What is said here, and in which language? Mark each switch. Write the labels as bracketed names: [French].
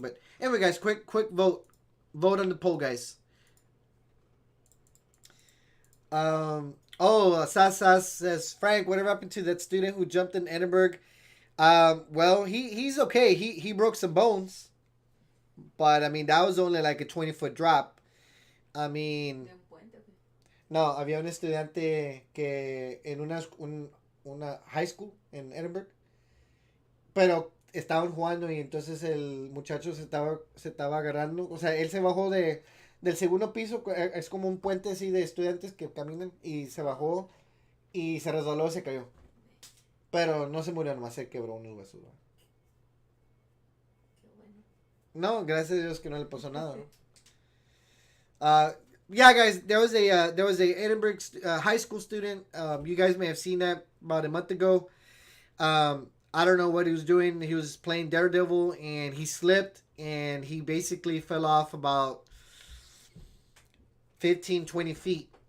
[English] But anyway, guys, quick vote on the poll, guys. Sasas says, Frank, whatever happened to that student who jumped in Edinburgh? Well, he's okay. He broke some bones, but I mean that was only like a 20-foot drop. [Spanish] I mean, no, había un estudiante que en una high school en Edinburgh, pero estaban jugando y entonces el muchacho se estaba agarrando, o sea, él se bajó del segundo piso, es como un puente así de estudiantes que caminan, y se bajó y se resbaló y se cayó. Pero no se murió, nomás se quebró un hueso. No, gracias a Dios que no le pasó nada. ¿No? [English] Yeah, guys, there was a Edinburgh high school student. You guys may have seen that about a month ago. I don't know what he was doing. He was playing Daredevil and he slipped and he basically fell off about 15, 20 feet.